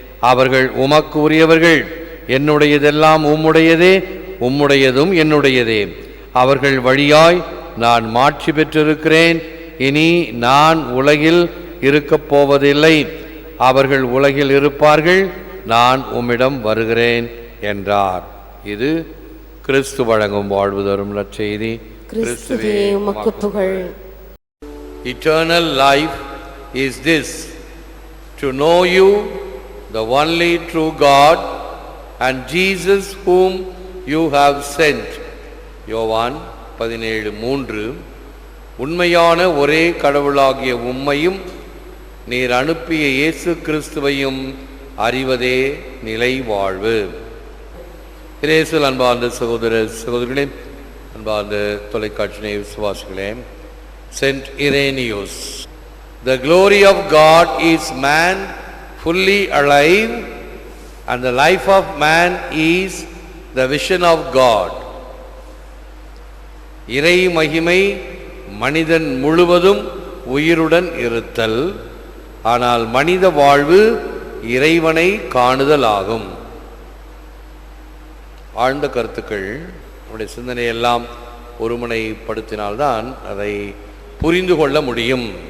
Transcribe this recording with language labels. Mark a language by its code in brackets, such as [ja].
[ta] அவர்கள் உமக்கு உரியவர்கள். என்னுடையதெல்லாம் உம்முடையதே, உம்முடையதும் என்னுடையதே. அவர்கள் வழியாய் நான் மாட்சி பெற்றிருக்கிறேன். இனி நான் உலகில் இருக்கப் போவதில்லை, அவர்கள் உலகில் இருப்பார்கள், நான் உம்மிடம் வருகிறேன் என்றார். இது கிறிஸ்து வழங்கும் வாழ்வு தரும் நற்செய்தி. கிறிஸ்துவே உமக்கு புகழ். [en] Eternal life is this, to know you, the only true God, and Jesus whom you have sent. [ta] யோவான் 17:3. உண்மையான ஒரே கடவுளாகிய உம்மையும் நீர் அனுப்பிய இயேசு கிறிஸ்துவையும் அறிவதே நிலை வாழ்வு. இயேசுவில் அன்பார்ந்த சகோதர சகோதரிகளே, அன்பார்ந்த தொலைக்காட்சி விசுவாசிகளே, [en] Saint Irenaeus, the glory of God is man fully alive, and the life of man is the vision of God. [ta] இறை மகிமை மனிதன் முழுவதும் உயிருடன் இருத்தல், ஆனால் மனித வாழ்வு இறைவனை காணுதல் ஆகும். ஆழ்ந்த கருத்துக்கள் நம்முடைய சிந்தனையெல்லாம் ஒருமுனைப்படுத்தினால்தான் அதை புரிந்து கொள்ள முடியும்.